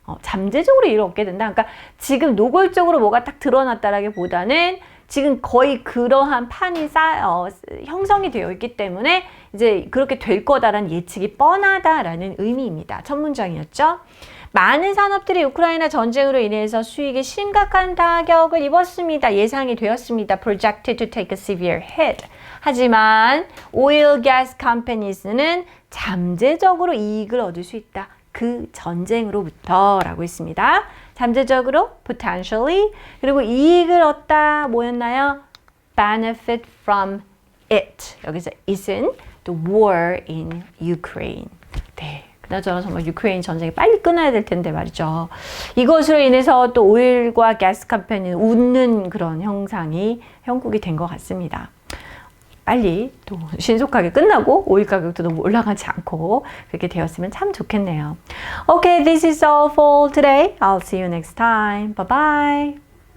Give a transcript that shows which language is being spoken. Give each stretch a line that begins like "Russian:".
Korean: 잠재적으로 이익을 얻게 된다. 그러니까 지금 노골적으로 뭐가 딱 드러났다라기보다는 지금 거의 그러한 판이 형성이 되어 있기 때문에 이제 그렇게 될 거다라는 예측이 뻔하다라는 의미입니다. 첫 문장이었죠. 많은 산업들이 우크라이나 전쟁으로 인해서 수익에 심각한 타격을 입었습니다. 예상이 되었습니다.
English: Projected to take a severe hit.
Korean: 하지만
English: oil gas companies
Korean: 는 잠재적으로 이익을 얻을 수 있다. 그 전쟁으로부터 라고 했습니다. 잠재적으로 potentially 그리고 이익을 얻다 뭐였나요?
English: benefit from it. 여기서 it은 the war in Ukraine.
Korean: 네. 그나저나 정말 유크레인 전쟁이 빨리 끊어야 될 텐데 말이죠. 이것으로 인해서 또 오일과 가스 컴퍼니는 웃는 그런 형상이 형국이 된 것 같습니다. 빨리 또 신속하게 끝나고 오일 가격도 너무 올라가지 않고 그렇게 되었으면 참 좋겠네요.
English: Okay, this is all for today. I'll see you next time. Bye bye.